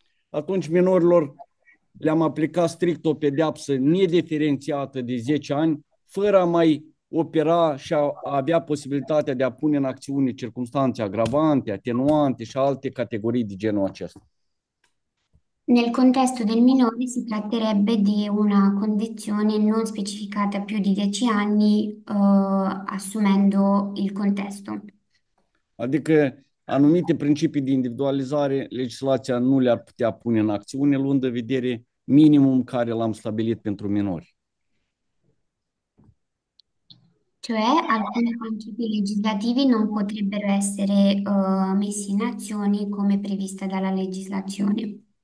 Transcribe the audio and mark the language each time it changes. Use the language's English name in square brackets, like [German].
[Romanian] atunci minorilor le-am aplicat strict o pedeapsă nediferențiată de 10 ani, fără a mai opera și a avea posibilitatea de a pune în acțiune circumstanțe agravante, atenuante și alte categorii de genul acesta. [Italian] nel contesto del minore si tratterebbe di una condizione non specificata più di 10 anni, assumendo il contesto. [Romanian] Adică anumite principii de individualizare, legislația nu le-ar putea pune în acțiune, luând în vedere minimum care l-am stabilit pentru minori. [Italian] Cioè alcuni principi legislativi non potrebbero essere messi in azione come prevista dalla legislazione.